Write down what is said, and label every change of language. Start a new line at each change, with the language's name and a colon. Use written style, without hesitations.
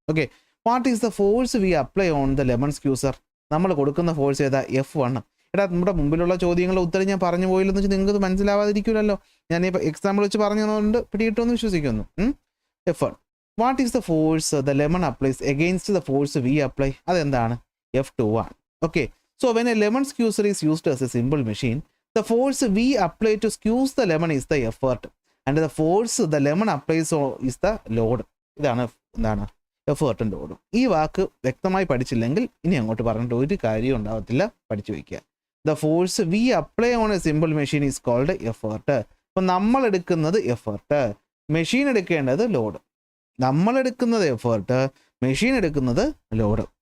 English: Okay, what is the force we apply on the lemon squeezer?
Malayalam: നമ്മൾ കൊടുക്കുന്ന force ഏതാ? F1. എടാ, നമ്മുടെ മുമ്പിലുള്ള ചോദ്യങ്ങളുടെ ഉത്തരം ഞാൻ പറഞ്ഞു പോയില്ലെന്ന് വെച്ചാൽ നിങ്ങൾക്ക് മനസ്സിലാവാതിരിക്കില്ലല്ലോ. ഞാൻ ഇപ്പോൾ എക്സാമ്പിൾ വെച്ച് പറഞ്ഞതുകൊണ്ട് പിടികിട്ടുമെന്ന് വിശ്വസിക്കുന്നു. F1.
English: What is the force the lemon applies against the force we apply?
Malayalam: അതെന്താണ്? F2 ആണ്.
English: Okay, so when a lemon squeezer is used as a simple machine, the force we apply to squeeze the lemon is the effort and the force the lemon applies is the load.
Malayalam: ഇതാണ് എന്താണ് എഫേർട്ടും ലോഡും. ഈ വാക്ക് വ്യക്തമായി പഠിച്ചില്ലെങ്കിൽ ഇനി അങ്ങോട്ട് പറഞ്ഞിട്ട് ഒരു കാര്യം ഉണ്ടാകത്തില്ല, പഠിച്ചു വയ്ക്കുക.
English: The force we apply on a simple machine is called effort.
Malayalam: അപ്പം നമ്മൾ എടുക്കുന്നത് എഫേർട്ട്, മെഷീൻ എടുക്കേണ്ടത് ലോഡ്. നമ്മൾ എടുക്കുന്നത് എഫേർട്ട്, മെഷീൻ എടുക്കുന്നത് ലോഡ്.